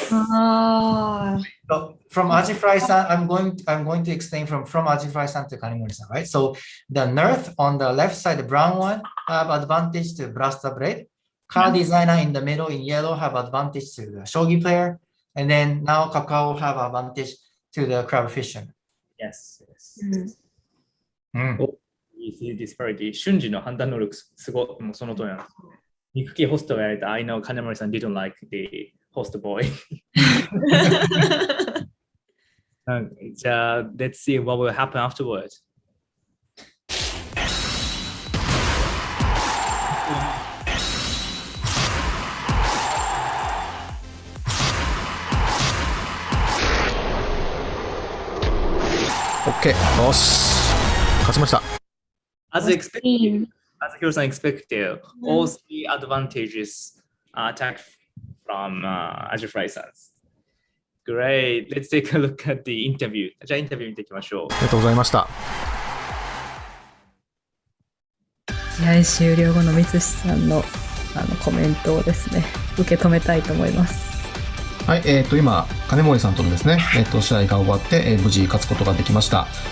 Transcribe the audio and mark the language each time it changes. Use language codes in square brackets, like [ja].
[en] So from Ajifrai-san, I'm going to explain from Ajifrai-san to Kanemori-san, right? So the Nerf on the left side, the brown one, have advantage to Blaster Blade. Card designer in the middle in yellow have advantage to the Shogi player. And then now Kakao have advantage to the Crab Fisherman. Yes. You see disparity. [ja] 瞬時の判断能力すごい、もうその通りなんです。肉系ホストがやられた [en] I know Kanemori-san didn't like the host boy. [ja] じゃあ、 [en] let's see what will happen afterwards. [ja] OK、よし。勝ちました。 [en] As expected, as Hiro-san expected, all 3 advantages are attacked from Ajifrai-san. Great. Let's take a look at the interview. [ja] じゃあインタビュー見ていきましょう。ありがとうございました。試合終了後の三寿さんのコメントをですね、受け止めたいと思います。はい、今、金森さんとのですね、試合が終わって、無事勝つことができました。